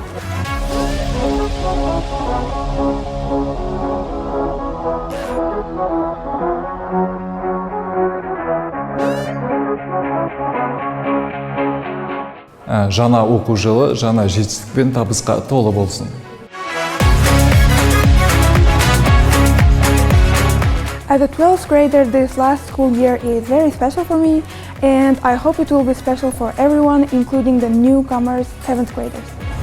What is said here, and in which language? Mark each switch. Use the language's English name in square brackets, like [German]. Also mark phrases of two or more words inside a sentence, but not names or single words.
[Kazakh] Жаңа оқу жылы жаңа жетістік пен табысқа толы болсын. [English] As a 12th grader, this last school year is very special for me, and I hope it will be special for everyone, including the newcomers, 7th graders.